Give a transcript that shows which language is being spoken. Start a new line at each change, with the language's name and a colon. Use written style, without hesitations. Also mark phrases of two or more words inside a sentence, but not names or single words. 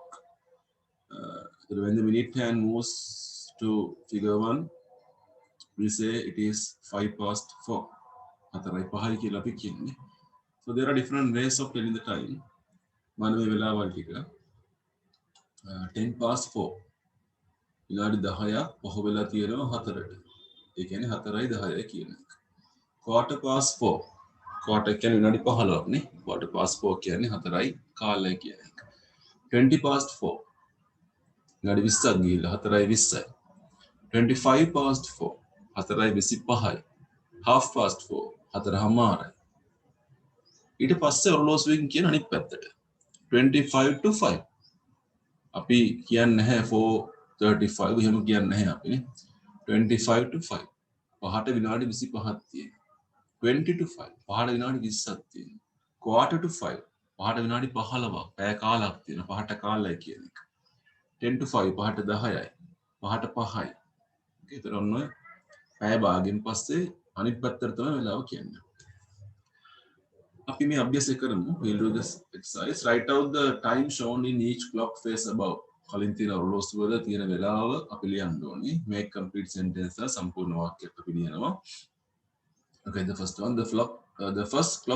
English: When the minute hand moves to figure 1, we say it is 5 past 4. So there are different ways of telling the time. 10 past 4.
Sinhala: විනාඩි 10ක් පහ වෙලා තියෙනවා 4ට. ඒ කියන්නේ 4යි 10යි කියන එක.
English: quarter past 4.
Sinhala: quarter කියන්නේ විනාඩි 15ක් නේ.
English: quarter past 4
Sinhala: කියන්නේ 4යි කාලය කියන එක.
English: 20 past 4.
Sinhala: විනාඩි 20ක් ගිහිල්ලා 4යි 20යි.
English: 25 past 4.
Sinhala: 4යි 25යි.
English: half past 4. 4:00යි.
Sinhala: ඊට පස්සේ ඔරලෝසුවෙන් කියන අනිත් පැත්තට.
English: 25 to 5.
Sinhala: අපි කියන්නේ නැහැ 4:35 එහෙම කියන්නේ නැහැ අපි නේ
English: 25 to 5
Sinhala: පහට විනාඩි 25ක් තියෙනවා
English: 20 to 5
Sinhala: පහට විනාඩි 20ක් තියෙනවා
English: quarter to 5
Sinhala: පහට විනාඩි 15ක් පැය කාලයක් තියෙනවා පහට කාලය කියන එක
English: 10 to 5
Sinhala: පහට 10යි පහට 5යි ඒතර ඔන්න පැය භාගෙන් පස්සේ අනිත් පැත්තට තමයි වෙලාව කියන්නේ අපි මේ අභ්‍යාසය කරමු
English: we'll do this exercise write out the time shown in each clock face above
Sinhala: කලින් තියෙන ඔරලෝසුව වල තියෙන වෙලාව අපි ලියන්න ඕනේ
English: make complete sentence
Sinhala: සම්පූර්ණ වාක්‍යයක් අපි ලියනවා
English: okay the first one the first clock